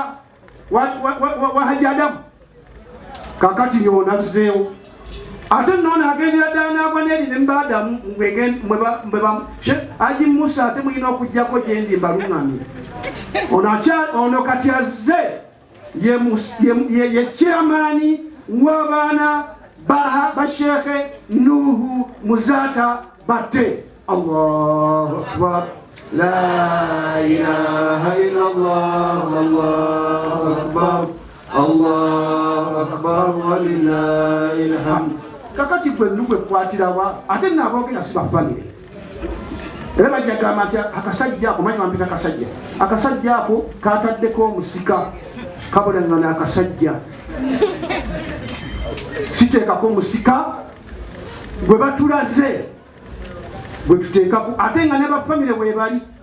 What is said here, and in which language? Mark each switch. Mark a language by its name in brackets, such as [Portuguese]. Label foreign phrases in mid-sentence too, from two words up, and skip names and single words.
[Ganda] wa Haji Adamu kakati yonazzeewo ate nona agendera ddala n'aboneri ne mbadamu mweba Haji Musa ate muyina okujjako gyendi mbalungamire ono kati azze ye chairman w'abaana ba Sheikh Nuhu Muzata Batte. [Arabic] الله أكبر، لا إله إلا الله، الله أكبر، الله أكبر ولله الحمد. [Ganda] Kakati gwe nugwe kwatirawa ate nabogera siba family era bajjagamba nti akasajja ako manyi wampita akasajja ako kataddeko omusika kabula ngana akasajja siteekako omusika gwe batulaze gwe tuteekako ate nga ne bafamile webali.